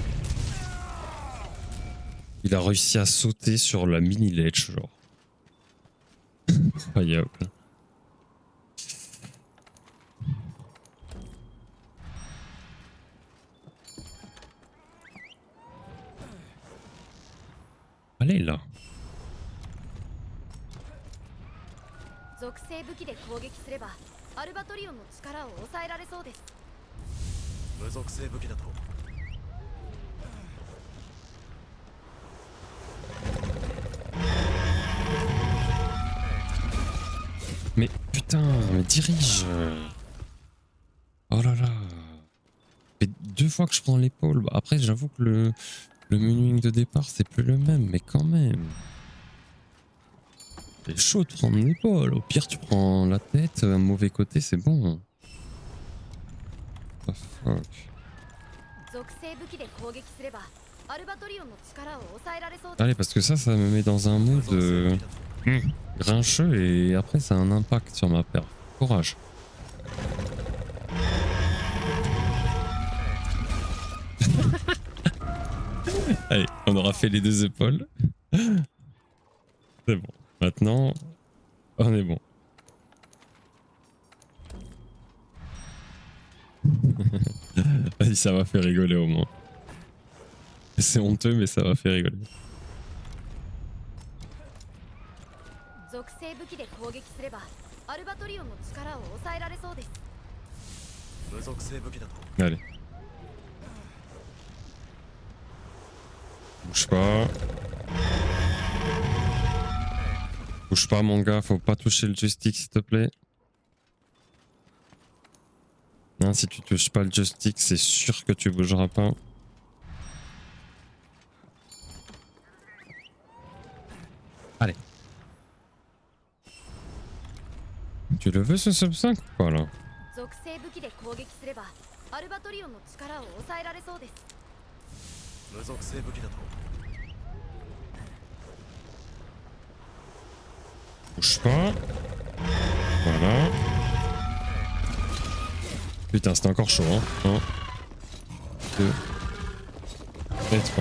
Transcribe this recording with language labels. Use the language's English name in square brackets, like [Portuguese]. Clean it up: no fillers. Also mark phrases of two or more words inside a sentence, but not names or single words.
[French] Il a réussi à sauter sur la mini ledge genre. Incroyable. Allez là. [Japanese] 属性武器で攻撃すればアルバトリオンの力を抑えられそうです。無属性武器だと [French] Mais putain, mais dirige. Oh là là. Ça fait 2 fois que je prends l'épaule. Bah, après, j'avoue que le menuing de départ, c'est plus le même, mais quand même. C'est chaud de prendre l'épaule. Au pire, tu prends la tête, un mauvais côté, c'est bon. [English] What the fuck. [Japanese] 属性武器で攻撃すればアルバトリオンの力を抑えられそうです。 [French] Allez, parce que ça me met dans un mood grincheux et après, ça a un impact sur ma perf. Courage. Allez, on aura fait les 2 épaules. C'est bon. Maintenant, on est bon. Vas-y, ça m'a fait rigoler au moins. C'est honteux, mais ça m'a fait rigoler. [Japanese] 属性武器で攻撃すればアルバトリオンの力を抑えられそうです。無属性武器だと [French] Allez. Bouge pas. Bouge pas, mon gars, faut pas toucher le joystick, s'il te plaît. Hein, si tu touches pas le joystick, c'est sûr que tu bougeras pas. Allez. Tu le veux ce sub 5 ou pas là? [Japanese] 属性武器で攻撃すればアルバトリオンの力を抑えられそうです。無属性武器だと [French] Bouge pas. Voilà. Putain, c'était encore chaud, hein. 1, 2 et 3.